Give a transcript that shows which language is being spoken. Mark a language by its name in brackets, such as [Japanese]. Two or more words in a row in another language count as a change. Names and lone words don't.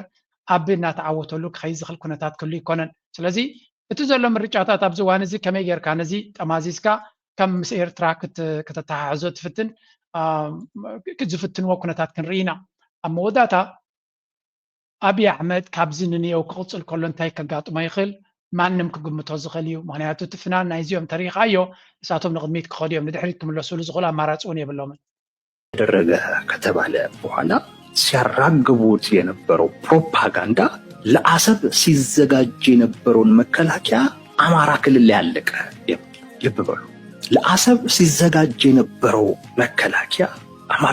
[Tigrinya] ኣቢ እናተዓወተሉ ክኸይድ ዝኽእል ኩነታት ክህሉ ይኮነን ስለዚ እቲ ዘሎ ምርጫታት ኣብዚ እዋን እዚ ከመይ ጌርካ ነዚ ጠማዚዝካ ከም ምስ ኤርትራ ከተተሓሕዞ ትፍትን ዝፍትንዎ ኩነታት ክንርኢ ኢና ኣብ መወዳእታ ኣብይ ኣሕመድ ካብዚ ንኒአው ክቕፅል ከሎ እንታይ ከጋጥሞ ይኽእል ማንም ክግምቶ ዝኽእል እዩ ምክንያቱ እቲ ፍናን ናይዚኦም ተሪኻዮ ንሳቶም ንቅድሚት ክኸዱ እዮም ንድሕሪት ክምለሱሉ ዝኽእሉ ኣማራፂ እውን የብሎምን [Amharic] ተደረገ ከተባለ በኋላ ሲያራግቡት የነበረው ፕሮፓጋንዳ ለአሰብ ሲዘጋጅ የነበረውን መከላከያ አማራ ክልል ላይ ያለቀ ልብ በሉ ለአሰብ ሲዘጋጅ የነበረው መከላከያ አማራ